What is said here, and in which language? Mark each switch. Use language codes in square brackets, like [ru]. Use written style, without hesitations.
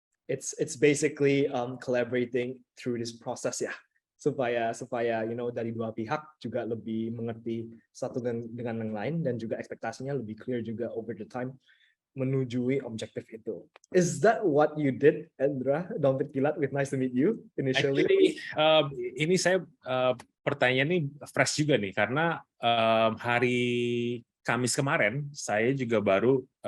[en] It's basically collaborating through this process ya. [id] Supaya dari dua pihak juga lebih mengerti satu dengan yang lain, dan juga ekspektasinya lebih clear juga over the time menujui objektif itu. [en] Is that what you did, Endra, Dompet Kilat, with Nice to Meet You initially? [id] Actually, ini saya pertanyaan ini fresh juga nih, karena hari Kamis kemarin saya juga baru